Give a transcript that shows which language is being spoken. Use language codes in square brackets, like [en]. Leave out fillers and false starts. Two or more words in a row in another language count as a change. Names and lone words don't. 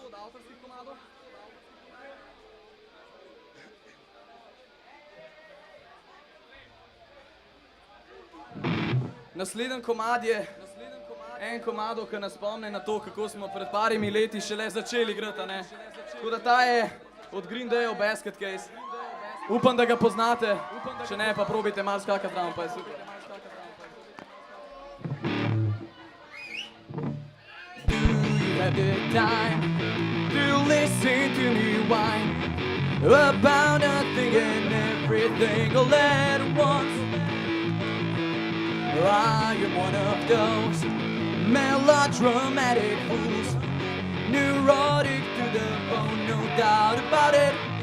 [sl] Naslednji komad je en komado, ki nas spomne na to, kako smo pred parimi leti šele začeli igrati, a ne? Tako da ta je od Green Day Basket Case. Upam, da ga poznate, če ne, pa probajte malo skakati zraven, pa je super. [en] Do you have the time to listen to me whine about nothing and everything all at once? I am one of those melodramatic fools, neurotic to the bone, no doubt about it.